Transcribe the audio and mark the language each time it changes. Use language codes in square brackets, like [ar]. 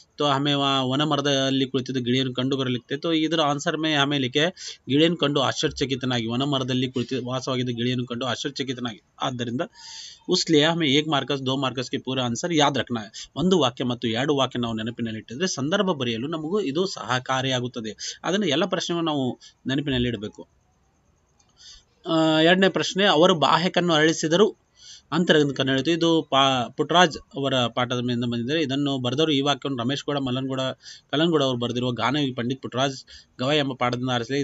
[hi] तो हमें वहाँ [kn] ವನಮರದಲ್ಲಿ ಕುಳಿತಿದ್ದು ಗಿಳಿಯನ್ನು ಕಂಡು ಬರಲಿಕ್ಕೆ, तो ಇದರ ಆನ್ಸರ್ [hi] में हमें लिखे [kn] ಗಿಳಿಯನ್ನು ಕಂಡು ಆಶ್ಚರ್ಯಚಕಿತನಾಗಿ, ವನಮರದಲ್ಲಿ ವಾಸವಾಗಿದ್ದ ಗಿಳಿಯನ್ನು ಕಂಡು ಆಶ್ಚರ್ಯಚಕಿತನಾಗಿ. [hi] ಆದ್ದರಿಂದ उसलिए हमें 1 मार्क्स 2 मार्क्स के पूरा आंसर याद रखना है. [kn] ಒಂದು ವಾಕ್ಯ ಮತ್ತು 2 ವಾಕ್ಯ ನಾವು ನೆನಪಿನಲ್ಲಿಟ್ಟಿದ್ರೆ ಸಂದರ್ಭ ಬರೆಯಲು ನಮಗೂ ಇದು ಸಹಕಾರಿಯಾಗುತ್ತದೆ. ಅದನ್ನು ಎಲ್ಲ ಪ್ರಶ್ನೆಗಳು ನಾವು ನೆನಪಿನಲ್ಲಿ ಇಡಬೇಕು. ಎರಡನೇ ಪ್ರಶ್ನೆ, ಅವರು ಬಾಹ್ಯಕನ್ನು ಅರಳಿಸಿದರು ಅಂತರಗಂಧ ಕನ್ನಡ. ಇದು ಪುಟ್ಟರಾಜ್ ಅವರ ಪಾಠದ ಮೇಲೆ ಬಂದಿದ್ದಾರೆ. ಇದನ್ನು ಬರೆದವರು ಈ ವಾಕ್ಯವನ್ನು ರಮೇಶ್ ಗೌಡ ಕಲ್ಲನಗೌಡ ಅವರು ಬರೆದಿರುವ ಗಾನಯೋಗಿ ಪಂಡಿತ್ ಪುಟ್ಟರಾಜ್ ಗವಾಯಿ ಎಂಬ ಪಾಠದಿಂದ ಆರಿಸಲಿ.